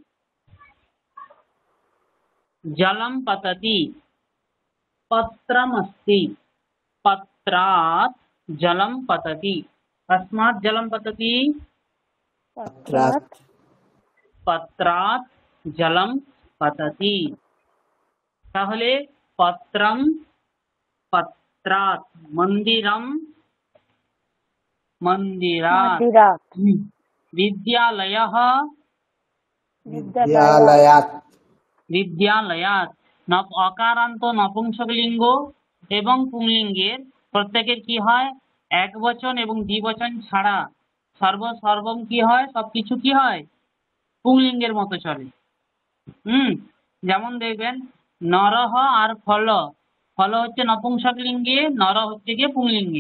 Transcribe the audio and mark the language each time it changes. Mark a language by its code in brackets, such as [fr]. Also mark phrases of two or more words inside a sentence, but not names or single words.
[sa] जलं पतति, पत्रमस्ति, पत्रात् जलं पतति, कस्मात् जलं पतति? पत्रात् पत्रात् जलं पतति। তাহলে পত্রম পত্রাৎ, মন্দিরম মন্দিরাৎ, मन्दिरात् विद्यालयः विद्यालयात् विद्यालयात्। [bn] অকারান্ত নপুংসকলিঙ্গ এবং পুংলিঙ্গের প্রত্যেকের কি হয়? এক বচন এবং দ্বিবচন ছাড়া সর্বম কি হয়? সবকিছু কি হয়? পুংলিঙ্গের মতো চলে। যেমন দেখবেন নরহ আর ফল, ফল হচ্ছে নপুংসকলিঙ্গে, নর হচ্ছে গিয়ে পুংলিঙ্গে।